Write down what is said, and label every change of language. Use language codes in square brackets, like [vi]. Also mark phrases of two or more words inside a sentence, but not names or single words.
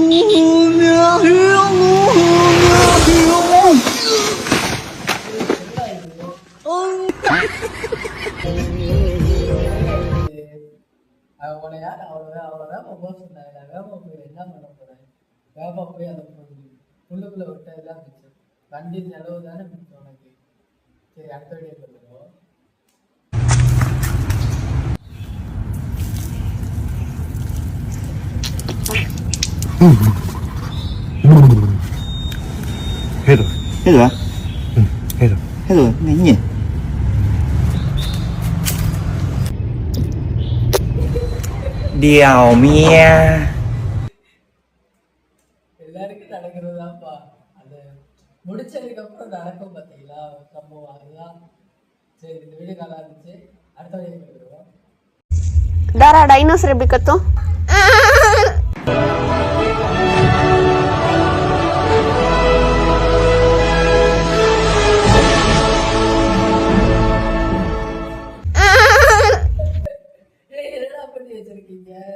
[ta] உன்னை யார் அவ்வளோ வேகமாக போக சொன்னாங்க. நான் வேகமாக போய் என்ன பண்ண போகிறேன்? வேகமாக போய் அந்த புல்லுக்குள்ளே விட்டதுதான் மிச்சம். வண்டி செலவு தானே மிச்சம் உனக்கு. சரி, அடுத்த வீடியோ சொல்லுவோம். [vi] Hết rồi. Hết rồi à? Ừ, hết rồi. Hết rồi, nhanh nhỉ? Điều mía. [ta] எல்லாருக்கும் நடக்கிறது தான்ப்பா. அது முடிச்சதுக்கு அப்புறம் நடக்கும் பார்த்தீங்களா சம்பவம், அதுதான். சரி, இந்த வீடியோ நல்லா இருந்துச்சு. அடுத்த வீடியோ போயிடுவோம். Dara dinosaur bikat tuh. என்னடா பண்ணி வச்சிருக்கீங்க?